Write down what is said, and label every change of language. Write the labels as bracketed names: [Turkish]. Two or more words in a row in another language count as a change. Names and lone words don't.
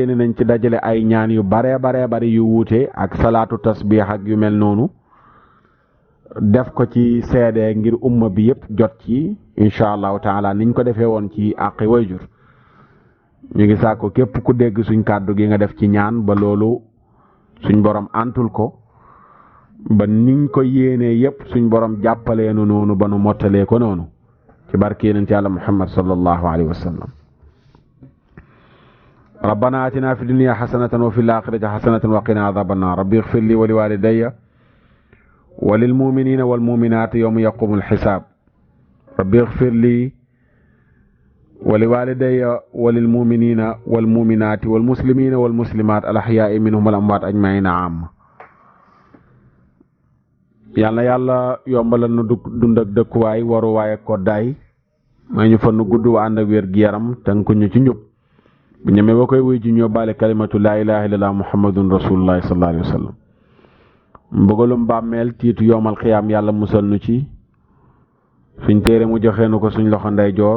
[Wolof] yéene nañ ci dajale ay ñaan yu bare bari yu wuute ak [Arabic] صلاة التسبيح [Wolof] ak yu mel noonu def ko ci seede ngir umma bi yëpp jot ci [Arabic] إن شاء الله تعالى [Wolof] niñ ko defee woon ci àqi wayjur ñu ngi sàkku képp ku dégg suñ kàddu gi nga def ci ñaan ba loolu suñ borom antul ko ba niñ ko yéenee yépp suñ borom jàppalee nu noonu ba nu mottalee ko noonu ci barke yonent Yàlla Muhammad [Arabic] صلى الله عليه وسلم ربنا آتنا في الدنيا حسنة وفي الآخرة حسنة وقنا عذاب النار رب اغفر لي ولوالدي وللمؤمنين والمؤمنات يوم يقوم الحساب رب اغفر لي ولوالدي وللمؤمنين والمؤمنات والمسلمين والمسلمات الأحياء منهم والأموات أجمعين آم [Wolof] yàlla yàlla yombalal nu dund ak dëkkuwaay waruwaay ak koddaay may ñu fa nu gudd wa ànd ak wér gi yaram tënku ñu ci njub bu ñemee ba koy wuy ji ñoo baale [Arabic] كلمة لا إله إلا الله محمد رسول الله صلى الله عليه وسلم [Wolof] mbëgalum bàmmeel tiitu yoomal xiyaam yàlla musal nu ci suñ téere mu joxee nu ko suñ loxo ndeyjoor